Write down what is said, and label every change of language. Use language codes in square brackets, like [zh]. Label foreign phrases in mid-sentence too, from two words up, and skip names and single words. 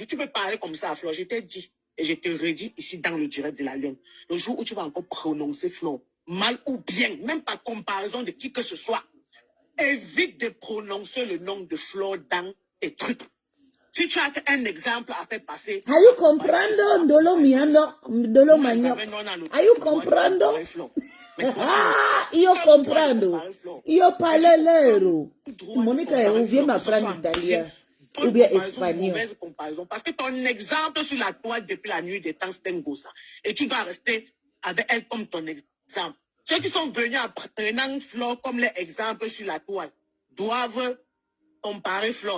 [fr] Tu peux parler comme ça à Flo. Je t'ai dit. Et je te redis ici dans le direct de la Lionne. Le jour où tu vas encore prononcer Flo, mal ou bien, même par comparaison de qui que ce soit, évite de prononcer le nom de Flo dans tes trucs. Si tu as un exemple à faire passer... [en] Are you comprando, Ndolo Miano, Ndolo Magno? Are you [it] comprando? Io comprando. Io parlero. Monica, [fr] viens m'apprendre italien. Ou bien espagnol. Parce que ton exemple sur la toile depuis la nuit des temps, c'est un gosse. Et tu dois rester avec elle comme ton exemple. Ceux qui sont venus en prenant Flo comme l'exemple sur la toile doivent comparer Flo.